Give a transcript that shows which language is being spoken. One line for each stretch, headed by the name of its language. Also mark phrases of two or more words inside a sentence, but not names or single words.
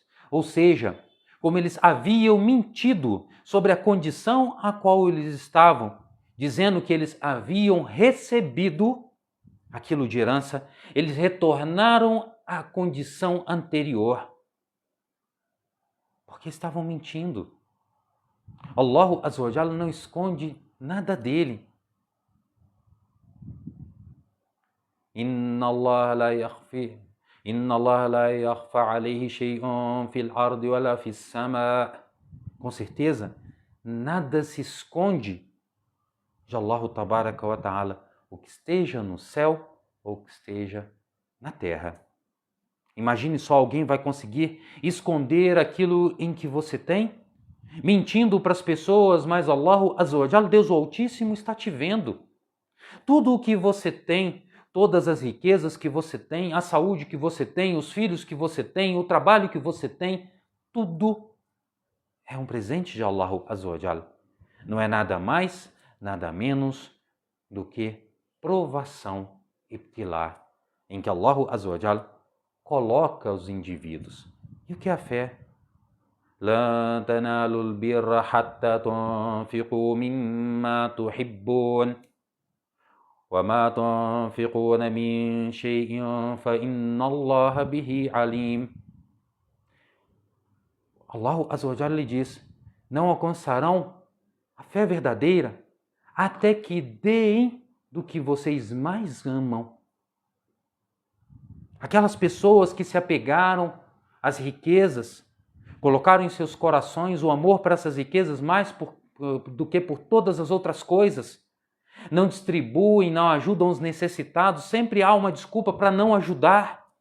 Portuguese: Ou seja, como eles haviam mentido sobre a condição a qual eles estavam, dizendo que eles haviam recebido aquilo de herança, eles retornaram à condição anterior. Porque estavam mentindo. Allah
Arabic: عز وجل
Portuguese: não esconde nada dele.
Arabic: إن الله لا يخفى عليه شيء في الأرض ولا في السماء.
Portuguese: Com certeza, nada se esconde de Allah
Arabic: تبارك وتعالى,
Portuguese: o que esteja no céu ou o que esteja na terra. Imagine só, alguém vai conseguir esconder aquilo em que você tem? Mentindo para as pessoas, mas Allah
Arabic: عز وجل,
Portuguese: Deus o Altíssimo, está te vendo. Tudo o que você tem, todas as riquezas que você tem, a saúde que você tem, os filhos que você tem, o trabalho que você tem, tudo é um presente de Allah
Arabic: عز وجل.
Portuguese: Não é nada mais, nada menos do que provação ibtilá, em que Allah
Arabic: عز وجل
Portuguese: coloca os indivíduos. E o que é a fé?
Arabic: لَن تَنَالُوا الْبِرَّ حَتَّى تُنْفِقُوا مِمَّا تُحِبُّونَ وَمَا تُنْفِقُونَ مِنْ شَيْءٍ فَإِنَّ اللَّهَ بِهِ عَلِيمٌ.
Portuguese: Allah
Arabic: عز وجل
Portuguese: lhe diz, não alcançarão a fé verdadeira até que deem do que vocês mais amam. Aquelas pessoas que se apegaram às riquezas, colocaram em seus corações o amor para essas riquezas mais do que por todas as outras coisas, não distribuem, não ajudam os necessitados, sempre há uma desculpa para não ajudar.